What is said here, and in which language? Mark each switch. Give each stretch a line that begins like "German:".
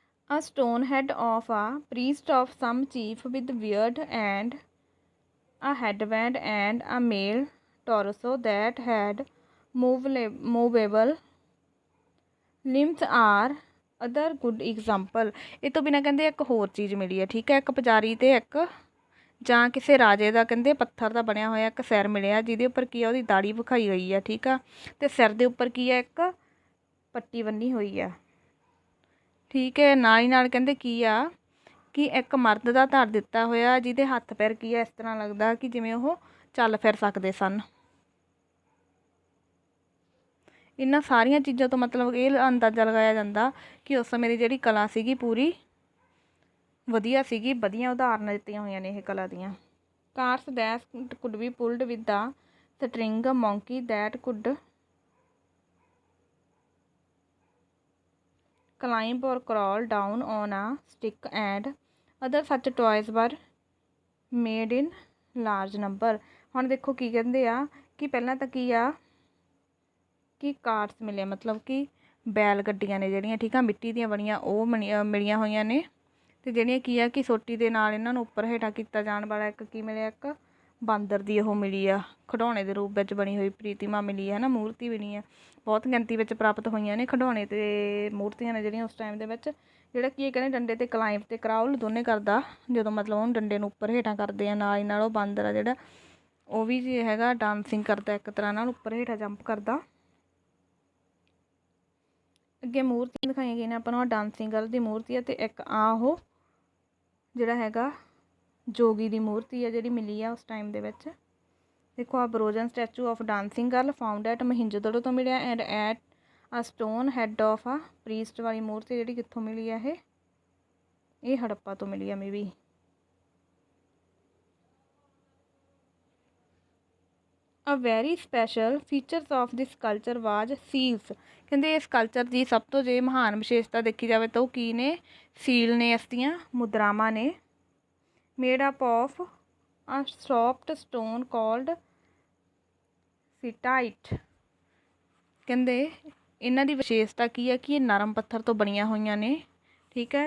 English: A stone head of a priest of some chief with beard and a headband and a male torso that had movable limbs are other good example।
Punjabi: ਇਹ ਤੋਂ ਬਿਨਾਂ ਕਹਿੰਦੇ ਇੱਕ ਹੋਰ ਚੀਜ਼ ਮਿਲੀ ਹੈ, ਠੀਕ ਹੈ, ਇੱਕ ਪੁਜਾਰੀ ਅਤੇ ਇੱਕ ਜਾਂ ਕਿਸੇ ਰਾਜੇ ਦਾ ਕਹਿੰਦੇ ਪੱਥਰ ਦਾ ਬਣਿਆ ਹੋਇਆ ਇੱਕ ਸਿਰ ਮਿਲਿਆ, ਜਿਹਦੇ ਉੱਪਰ ਕੀ ਆ? ਉਹਦੀ ਦਾੜੀ ਵਿਖਾਈ ਗਈ ਆ, ਠੀਕ ਆ, ਅਤੇ ਸਿਰ ਦੇ ਉੱਪਰ ਕੀ ਆ? ਇੱਕ ਪੱਟੀ ਬੰਨੀ ਹੋਈ ਆ, ਠੀਕ ਹੈ। ਨਾਲ ਹੀ ਨਾਲ ਕਹਿੰਦੇ ਕੀ ਆ ਕਿ ਇੱਕ ਮਰਦ ਦਾ ਧੜ ਦਿੱਤਾ ਹੋਇਆ, ਜਿਹਦੇ ਹੱਥ ਪੈਰ ਕੀ ਆ? ਇਸ ਤਰ੍ਹਾਂ ਲੱਗਦਾ ਕਿ ਜਿਵੇਂ ਉਹ ਚੱਲ ਫਿਰ ਸਕਦੇ ਸਨ। ਇਹਨਾਂ ਸਾਰੀਆਂ ਚੀਜ਼ਾਂ ਤੋਂ ਮਤਲਬ ਇਹ ਅੰਦਾਜ਼ਾ ਲਗਾਇਆ ਜਾਂਦਾ ਕਿ ਉਸ ਸਮੇਂ ਦੀ ਜਿਹੜੀ ਕਲਾ ਸੀਗੀ ਪੂਰੀ ਵਧੀਆ ਸੀਗੀ, ਵਧੀਆ ਉਦਾਹਰਨਾਂ ਦਿੱਤੀਆਂ ਹੋਈਆਂ ਨੇ ਇਹ ਕਲਾ ਦੀਆਂ।
English: Cars that could be pulled with the string, monkey that could climb or crawl down on a stick and other such toys were made in large number।
Punjabi: ਹੁਣ ਦੇਖੋ ਕੀ ਕਹਿੰਦੇ ਆ ਕਿ ਪਹਿਲਾਂ ਤਾਂ ਕੀ ਆ ਕਿ ਕਾਰਸ ਮਿਲੇ, ਮਤਲਬ ਕਿ बैल गड्डियां ने ਜਿਹੜੀਆਂ ठीक है मिट्टी ਦੀਆਂ ਬਣੀਆਂ ਉਹ ਮਿਲੀਆਂ ਹੋਈਆਂ ਨੇ। ਤੇ ਜਿਹੜੀਆਂ ਕੀ ਆ ਕਿ ਸੋਟੀ ਦੇ ਨਾਲ ਇਹਨਾਂ ਨੂੰ ਉੱਪਰ ਹੇਠਾਂ ਕੀਤਾ ਜਾਣ ਵਾਲਾ ਇੱਕ ਕੀ ਮਿਲਿਆ, ਇੱਕ ਬਾਂਦਰ ਦੀ ਉਹ ਮਿਲੀ ਆ, ਖਿਡੌਣੇ ਦੇ ਰੂਪ ਵਿੱਚ ਬਣੀ ਹੋਈ ਪ੍ਰਤਿਮਾ ਮਿਲੀ ਹੈ ਨਾ, ਮੂਰਤੀ ਬਣੀ ਆ। ਬਹੁਤ ਗਿਣਤੀ ਵਿੱਚ ਪ੍ਰਾਪਤ ਹੋਈਆਂ ਨੇ ਖਿਡੌਣੇ ਤੇ ਮੂਰਤੀਆਂ ਨੇ ਜਿਹੜੀਆਂ ਉਸ ਟਾਈਮ ਦੇ ਵਿੱਚ। ਜਿਹੜਾ ਕੀ ਕਹਿੰਦੇ ਡੰਡੇ ਤੇ ਕਲਾਈਂਬ ਤੇ ਕਰਾਉਲ ਦੋਨੇ ਕਰਦਾ, ਜਦੋਂ ਮਤਲਬ ਉਹਨੂੰ ਡੰਡੇ ਨੂੰ ਉੱਪਰ ਹੇਠਾਂ ਕਰਦੇ ਆ, ਨਾਲ ਹੀ ਨਾਲ ਉਹ ਬਾਂਦਰ ਆ ਜਿਹੜਾ ਉਹ ਵੀ ਜੇ ਹੈਗਾ ਡਾਂਸਿੰਗ ਕਰਦਾ ਇੱਕ ਤਰ੍ਹਾਂ ਨਾਲ, ਉੱਪਰ ਹੇਠਾਂ ਜੰਪ ਕਰਦਾ। ਅੱਗੇ ਮੂਰਤੀਆਂ ਦਿਖਾਈਆਂ ਗਈਆਂ ਨੇ ਆਪਾਂ ਨੂੰ, ਡਾਂਸਿੰਗ ਗਰਲ ਦੀ ਮੂਰਤੀ ਆ ਤੇ ਇੱਕ ਆ ਉਹ ਜਿਹੜਾ ਹੈਗਾ ਜੋਗੀ ਦੀ ਮੂਰਤੀ ਆ ਜਿਹੜੀ ਮਿਲੀ ਆ ਉਸ ਟਾਈਮ ਦੇ ਵਿੱਚ।
English: ਦੇਖੋ a bronze statue of dancing girl found at Mohenjodaro
Punjabi: ਤੋਂ ਮਿਲਿਆ
English: and at a stone head of a priest
Punjabi: ਵਾਲੀ ਮੂਰਤੀ ਜਿਹੜੀ ਕਿੱਥੋਂ ਮਿਲੀ ਆ,
English: ਇਹ ਹੜੱਪਾ ਤੋਂ ਮਿਲੀ ਆ maybe. A very special features of this culture was seals।
Punjabi: ਕਹਿੰਦੇ ਇਸ ਕਲਚਰ ਦੀ ਸਭ ਤੋਂ ਜੇ ਮਹਾਨ ਵਿਸ਼ੇਸ਼ਤਾ ਦੇਖੀ ਜਾਵੇ ਤਾਂ ਉਹ ਕੀ ਨੇ, ਸੀਲ ਨੇ, ਇਸ ਦੀਆਂ ਮੁਦਰਾਵਾਂ ਨੇ।
English: Made up of a soft stone called steatite.
Punjabi: ਕਹਿੰਦੇ ਇਹਨਾਂ ਦੀ ਵਿਸ਼ੇਸ਼ਤਾ ਕੀ ਹੈ ਕਿ ਇਹ ਨਰਮ ਪੱਥਰ ਤੋਂ ਬਣੀਆਂ ਹੋਈਆਂ ਨੇ, ਠੀਕ ਹੈ।